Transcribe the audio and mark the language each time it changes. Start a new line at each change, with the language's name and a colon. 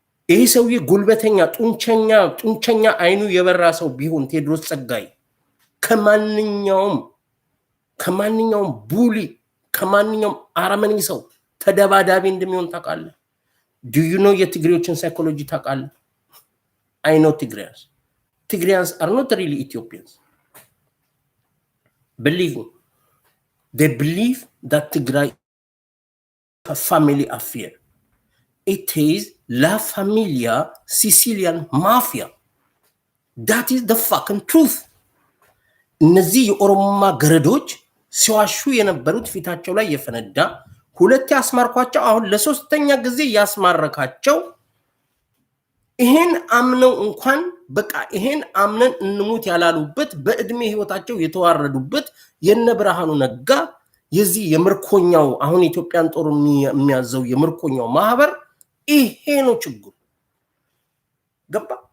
Amharic: ይሄ ሰውዬ ጉልበተኛ ጡንቸኛ አይኑ የበራ ሰው ቢሆን ቴዎድሮስ ጸጋይ ከማንኛውም ቡሊ ከማንኛውም አረመኔ ሰው ተደባዳቢ እንደሚሆን ታውቃለህ?
English: ዱ ዩ ኖ
Amharic: የትግሬዎችን ሳይኮሎጂ ታውቃለህ?
English: አይ ኖ Tigrayans are not really Ethiopians. Believe me. They believe that Tigray is a family affair. It is La Familia Sicilian Mafia. That is the fucking truth.
Amharic: እነዚህ የኦሮሞማ ገረዶች ሲዋሹ የነበሩት ፊታቸው ላይ የፈነዳ ሁለት ያስማርኳቸው አሁን ለሶስተኛ ጊዜ ያስማረካቸው ይሄን አምነው እንኳን በቃ ይሄን አምነን እንሙት ያላሉበት በእድሜ ህይወታቸው የተዋረዱበት የነ ብርሃኑ ነጋ የዚህ የምርኮኛው አሁን ኢትዮጵያን ጦር የሚያዘው የምርኮኛው ማህበር ይሄ ነው ችግሩ። ገባ?